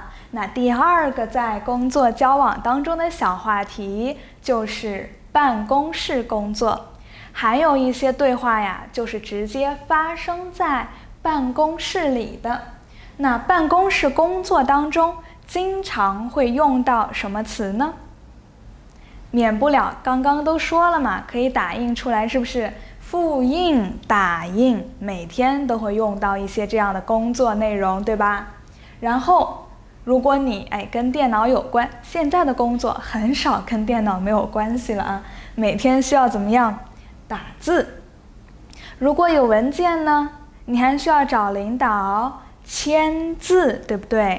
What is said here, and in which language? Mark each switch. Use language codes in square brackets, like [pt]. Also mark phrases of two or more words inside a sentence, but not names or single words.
[zh] 那第二個在工作交往當中的小話題就是辦公室工作，還有一些對話呀，就是直接發生在辦公室裡的。那办公室工作當中經常會用到什麼詞呢？免不了剛剛都說了嘛，可以打印出來，是不是？複印、打印，每天都會用到一些這樣的工作內容，對吧？然後如果你跟電腦有關，現在的工作很少跟電腦沒有關係了啊，每天需要怎麼樣？打字。如果有文件呢，你還需要找領導簽字，對不對？